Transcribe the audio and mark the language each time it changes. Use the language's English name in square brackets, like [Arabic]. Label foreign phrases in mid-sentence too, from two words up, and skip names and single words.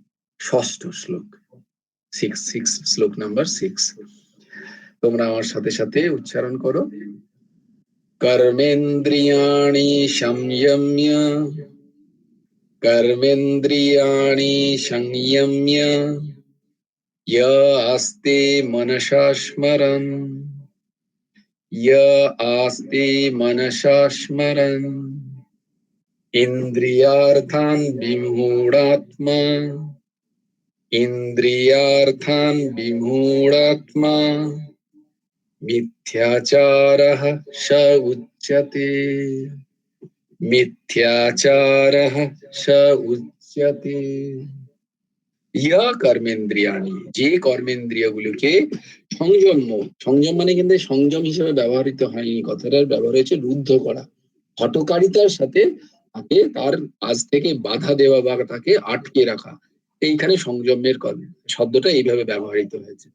[Bangla] ষষ্ঠ শ্লোক, শ্লোক নাম্বার 6। তোমরা আমার সাথে সাথে উচ্চারণ করো। [Sanskrit] কর্মেন্দ্রিয়াণি সংযম্য, কর্মেন্দ্রিয়াণি সংযম্য य आस्ते मनसा स्मरन्, य आस्ते मनसा स्मरन् इन्द्रियार्थान् विमूढात्मा, इन्द्रियार्थान् विमूढात्मा मिथ्याचारः स उच्यते, मिथ्याचारः स उच्यते। [Bangla] ইয়া কর্মেন্দ্রিয়াণি, যে কর্মেন্দ্রিয়গুলোকে সংযম, সংযম মানে কিন্তু সংযম হিসেবে ব্যবহৃত হয়নি, কথাটার ব্যবহার হয়েছে রুদ্ধ করা, হঠকারিতার সাথে তাকে তার কাজ থেকে বাধা দেওয়া বা তাকে আটকে রাখা, এইখানে সংযমের শব্দটা এইভাবে ব্যবহৃত হয়েছে।